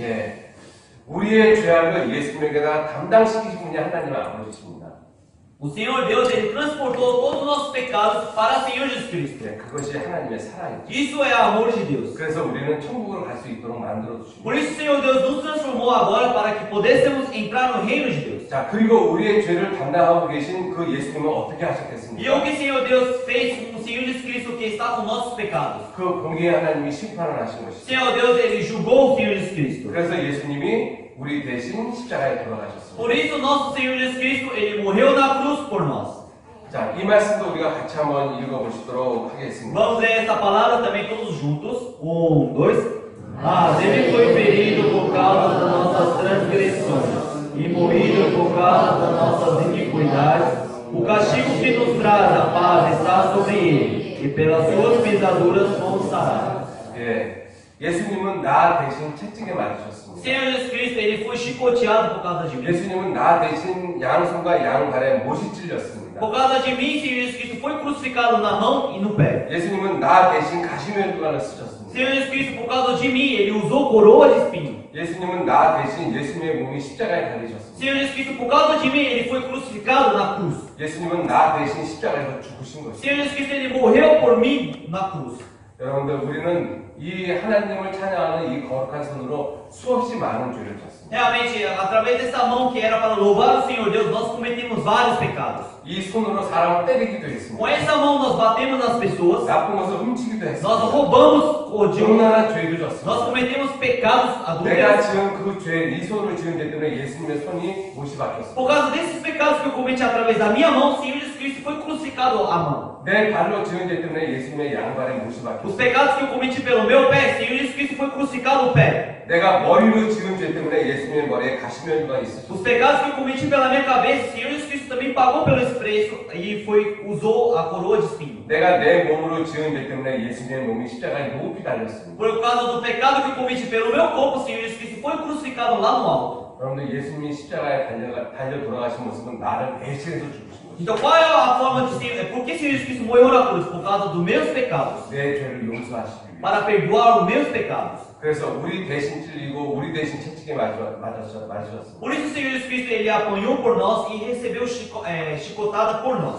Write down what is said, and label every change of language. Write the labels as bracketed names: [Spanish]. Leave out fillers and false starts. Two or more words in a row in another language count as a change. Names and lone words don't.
[Korean] 예, 우리의 죄악을 예수님에게다 담당시키신 분이 하나님 아버지십니다. [Portuguese] O Senhor Deus, Ele transportou todos os nossos pecados para o Senhor Jesus Cristo. [Korean] 예, 그것이 하나님의 사랑이죠. [Portuguese] Isso é amor de Deus. [Korean] 그래서 우리는 천국으로 갈 수 있도록 만들어 주십니다. [Portuguese] Por isso o Senhor Deus nos transformou agora para que pudéssemos entrar no reino de Deus. [Korean] 자, 그리고 우리의 죄를 담당하고 계신 그 예수님은 어떻게 [Portuguese] E o [Korean] 하셨겠습니까? [Portuguese] que o Senhor Deus fez com o Senhor Jesus Cristo que está com nossos pecados? [Korean] 그 공의의 하나님이 심판을 하신 [Portuguese] O [Korean] 것이죠. [Portuguese] Senhor Deus, Ele julgou o Senhor Jesus Cristo. [Korean] 그래서 예수님이 우리 대신 십자가에 돌아가셨습니다. [Portuguese] Por isso nosso Senhor Jesus Cristo, Ele morreu na cruz por nós. [Korean] 자, 이 말씀도 우리가 같이 한번 읽어보시도록 하겠습니다. [Portuguese] Vamos ler essa palavra também todos juntos. 1, 2. Mas Ele foi ferido por causa das nossas transgressões e moído por causa das nossas iniquidades. O castigo que nos traz a paz está sobre Ele, e pelas suas pisaduras fomos sarados. [Korean] 예, 예수님은 나 대신 채찍에 맞으셨습니다. [Portuguese] Senhor Jesus Cristo, Ele foi chicoteado por causa de mim. [Korean] 예수님은 나 대신 양손과 양발에 못이 찔렸습니다. [Portuguese] Por causa de mim, Senhor Jesus Cristo foi crucificado na mão e no pé. [Korean] 예수님은 나 대신 가시면두관을 쓰셨습니다. [Portuguese] Senhor Jesus Cristo, por causa de mim, Ele usou coroa de espinho. [Korean] 예수님은 나 대신 예수님의 몸이 십자가에 달리셨습니다. [Portuguese] Senhor Jesus Cristo, por causa de mim, Ele foi crucificado na cruz. [Korean] 예수님은 나 대신 십자가에서 죽으신 것입니다. [Portuguese] Senhor Jesus Cristo, Ele morreu por mim na cruz. [Korean] 여러분들, 우리는 이 하나님을 찬양하는 이 거룩한 손으로 수없이 많은 죄를 졌습니다. [Portuguese] Realmente, através dessa mão que era para louvar o Senhor Deus, nós cometemos vários pecados. [Korean] 이 손으로 사람을 때리기도 했습니다. [Portuguese] Com essa mão nós batemos nas pessoas, [Korean] 나쁜 것을 훔치기도 [Portuguese] nós [Korean] 했습니다. [Portuguese] roubamos o dinheiro, [Korean] 엄청난 죄를 [Portuguese] nós [Korean] 졌습니다. [Portuguese] cometemos pecados [Korean] 내가 [Portuguese] adultos. [Korean] 지은 그 죄, 이 손으로 지은 죄 때문에 예수님의 손이 못이 박혔습니다. [Portuguese] Por causa desses pecados que eu cometi através da minha mão, o Senhor Jesus Cristo foi crucificado à mão. [Korean] 내 발로 지은 죄 때문에 예수님의 양발에 못이 [Portuguese] Os [Korean] 박혔습니다. [Portuguese] pecados que eu cometi pelo meu pé, o Senhor Jesus Cristo foi crucificado no pé. [Korean] 내가 머리로 지은 죄 때문에 예수님의 머리에 가시면가 [Portuguese] Os [Korean] 있으셨습니다. [Portuguese] pecados que eu cometi pela minha cabeça, o Senhor Jesus Cristo também pagou pelo esse preço e usou a coroa de espinho. [Korean] 내가 내 몸으로 지은 죄 때문에 예수님의 몸이 십자가에 높이 달렸습니다. [Portuguese] Por causa do pecado que eu cometi pelo meu corpo, o Senhor Jesus Cristo foi crucificado lá no alto. [Korean] 여러분들 예수님이 십자가에 달려 돌아가신 모습은 나를 대신해서 죽으신 거죠. [Portuguese] Então qual é a forma de ser? Por que o Senhor Jesus Cristo morreu na cruz? Por causa dos meus pecados. [Korean] 내 죄를 용서하시기 위해. [Portuguese] Para perdoar os meus pecados. [Korean] 그래서 우리 대신 찔리고 우리 대신 채찍에 맞으셨습니다. [Portuguese] Por isso o Senhor Jesus Cristo ele apanhou por nós e recebeu chicotada por nós.